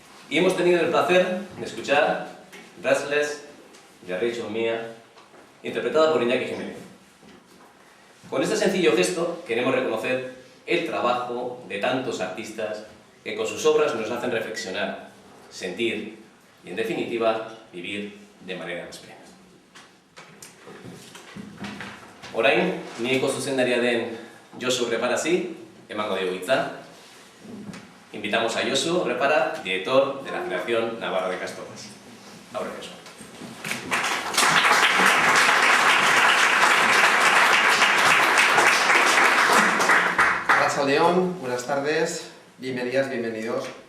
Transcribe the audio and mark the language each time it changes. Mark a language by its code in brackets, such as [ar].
[es] y hemos tenido el placer de escuchar Restless de Rachel Mia, interpretada por Iñaki Jiménez. Con este sencillo gesto queremos reconocer el trabajo de tantos artistas que con sus obras nos hacen reflexionar, sentir y, en definitiva, vivir de manera más plena. [eu] Orain, nieko zuzendaria den Josu Reparasi, emango diogu hitza. [es] Invitamos a Josu Repara, director de la Federación Navarra de Ikastolas. Ahora Josu. [eu] Arratsaldeon, [es] buenas tardes, bienvenidas, bienvenidos.